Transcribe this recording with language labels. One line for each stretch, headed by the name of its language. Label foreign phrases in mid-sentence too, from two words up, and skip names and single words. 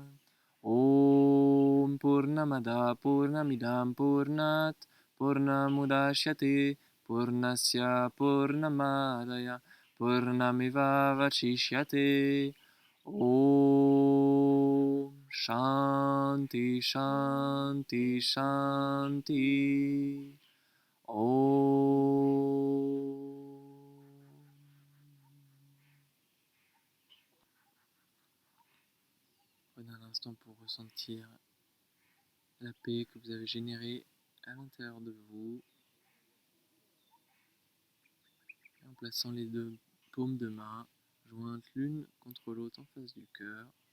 Sanskrit: Om Purnamada Purnamidam Purnat Purnamudashyate Purnasya Purnamadaya Purnamiva Vachishyate Om Shanti Shanti Shanti Om.
French: Prenez un instant pour ressentir la paix que vous avez générée à l'intérieur de vous, en plaçant les deux paumes de main jointes l'une contre l'autre en face du cœur.